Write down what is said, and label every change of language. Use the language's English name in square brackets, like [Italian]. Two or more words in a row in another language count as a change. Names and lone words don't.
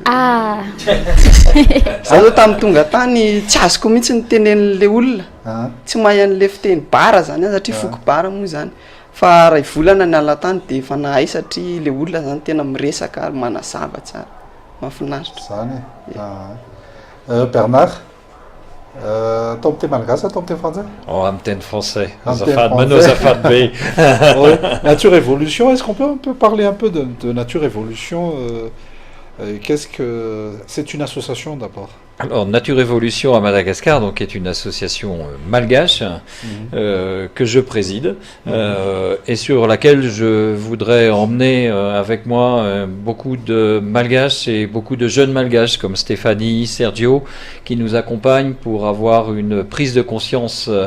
[Malagasy] za zao tamin'ny tonga tany tsy azoko mihitsy ny tenen'le olona tsy mahay an'le fiteny bara zany satria foko bara moa zany fa ray volana ny ala tany de efa nahay satria le olona zany tena miresaka ary manazava tsara mahafinaritra zany Bernard atao amin'ny teny malagasy atao amin'ny teny frantsay Amin'ny teny français. Amin'ny teny Azafady français. manao azafady be. [French] Ouais. Nature Évolution, est-ce qu'on peut un peu parler un peu de Nature Évolution qu'est-ce que c'est une association d'abord? Alors, Nature Évolution à Madagascar, donc, est une association malgache que je préside et sur laquelle je voudrais emmener avec moi beaucoup de malgaches et beaucoup de jeunes malgaches comme Stéphanie, Sergio, qui nous accompagnent pour avoir une prise de conscience